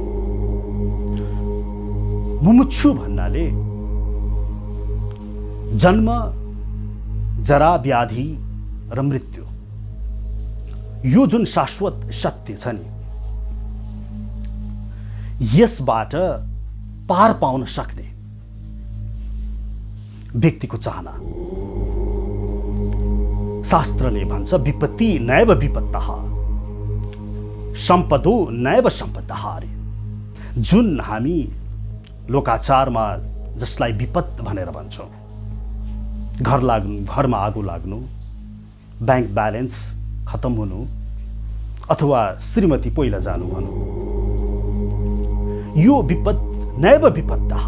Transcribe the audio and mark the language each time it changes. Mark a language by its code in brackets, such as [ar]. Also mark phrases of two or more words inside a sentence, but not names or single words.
[ne] मुमुक्षु भन्नाले जन्म जरा व्याधि र मृत्यु यो जुन शाश्वत सत्य छ नि, यसबाट पार पाउन सक्ने व्यक्तिको चाहना। शास्त्रले भन्छ [sa] विपत्ति नैव विपत्तः सम्पदो नैव सम्पत्तः। [ne] जुन हामी लोकाचारमा जसलाई विपत भनेर भन्छौँ, घरमा आगो लाग्नु, [en] bank balance [ne] खत्म हुनु अथवा श्रीमती पहिला जानु भनौँ, यो [sa] विपद नैव विपत्तः।